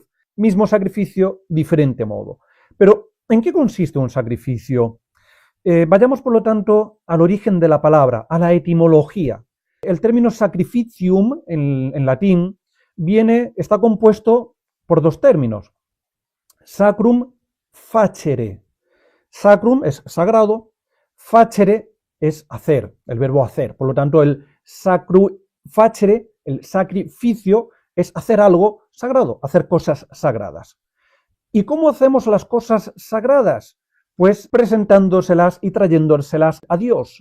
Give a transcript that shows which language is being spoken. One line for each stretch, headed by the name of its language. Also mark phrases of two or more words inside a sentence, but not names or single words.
Spanish: Mismo sacrificio, diferente modo. Pero, ¿en qué consiste un sacrificio? Vayamos, por lo tanto, al origen de la palabra, a la etimología. El término sacrificium, en latín, está compuesto por dos términos.
Latin: Sacrum, facere.
Spanish: Sacrum es sagrado, facere es hacer, el verbo hacer. Por lo tanto, el facere, el sacrificio, es hacer algo sagrado, hacer cosas sagradas. ¿Y cómo hacemos las cosas sagradas? Pues presentándoselas y trayéndoselas a Dios.